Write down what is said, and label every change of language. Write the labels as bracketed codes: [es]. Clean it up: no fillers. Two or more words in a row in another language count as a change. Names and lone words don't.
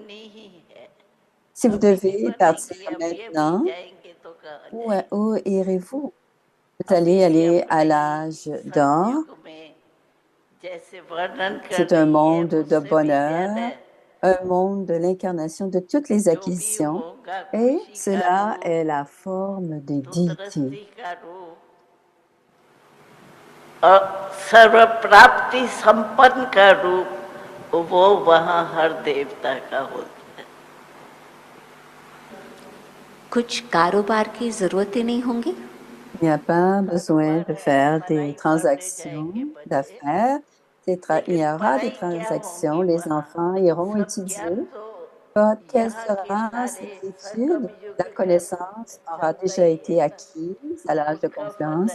[fr] Si vous devez partir maintenant, où irez-vous? Vous allez aller à l'âge d'or. C'est un monde de bonheur, un monde de l'incarnation de toutes les acquisitions, et cela est la forme des deités. [hi] सर्व प्राप्ति संपन्न का रूप वो वहाँ हर देवता का होता है। कुछ कारोबार की जरूरत ही नहीं होंगी? [fr] Il n'y a pas besoin de faire des transactions d'affaires. Il y aura des transactions. Les enfants iront étudier. Quelle sera cette étude? La connaissance aura déjà été acquise à l'âge de confiance.